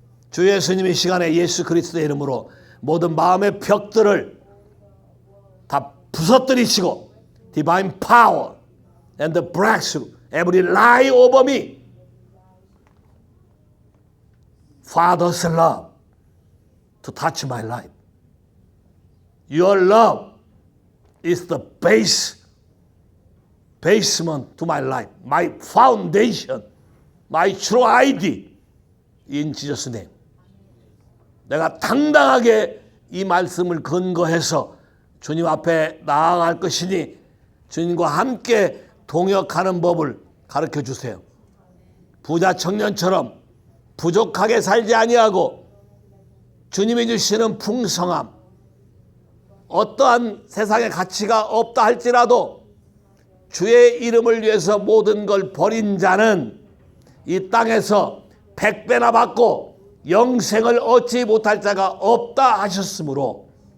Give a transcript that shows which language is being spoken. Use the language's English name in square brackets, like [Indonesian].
[Korean] 주 예수님의 시간에 예수 그리스도의 이름으로 모든 마음의 벽들을 다 부서뜨리시고 [English] divine power and the breakthrough every lie over me. Father's love to touch my life. Your love is the basement to my life, my foundation, my true ID in Jesus' name. [Korean] 내가 당당하게 이 말씀을 근거해서 주님 앞에 나아갈 것이니 주님과 함께 동역하는 법을 가르쳐 주세요. 부자 청년처럼 부족하게 살지 아니하고 주님이 주시는 풍성함, 어떠한 세상의 가치가 없다 할지라도 주의 이름을 위해서 모든 걸 버린 자는 이 땅에서 100배나 받고 영생을 얻지 못할 자가 없다 하셨으므로